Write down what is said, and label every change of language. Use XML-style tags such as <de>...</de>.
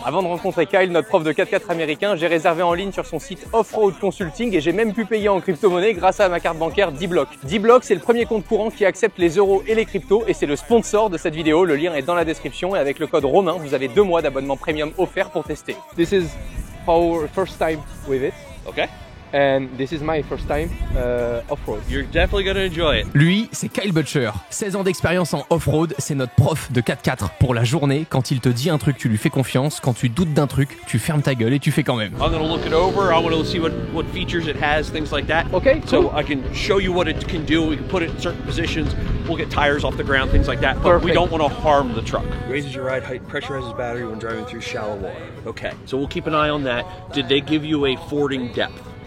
<fr>Avant de rencontrer Kyle, notre prof de 4x4 américain, j'ai réservé en ligne sur son site Offroad Consulting et j'ai même pu payer en crypto-monnaie grâce à ma carte bancaire D-Block. D-Block, c'est le premier compte courant qui accepte les euros et les cryptos et c'est le sponsor de cette vidéo. Le lien est dans la description et avec le code Romain, vous avez 2 mois d'abonnement premium offert pour tester.</fr> <en>This is our first time with it. Okay. And this is my first time off-road. You're definitely gonna enjoy it.</en> <fr>Lui, c'est Kyle Butcher. 16 ans d'expérience en off-road, c'est notre prof de 4x4 pour la journée. Quand il te dit un truc, tu lui fais confiance. Quand tu doutes d'un truc, tu fermes ta gueule et tu fais quand même.</fr> <en>I'm gonna look it over. I want to see what features it has, things like that. Okay, cool. So I can show you what it can do. We can put it in certain positions. We'll get tires off the ground, things like that. But we don't want to harm the truck. Raises your ride height, pressurizes battery when driving through shallow water. Okay, so we'll keep an eye on that. Did they give you a fording depth?</en>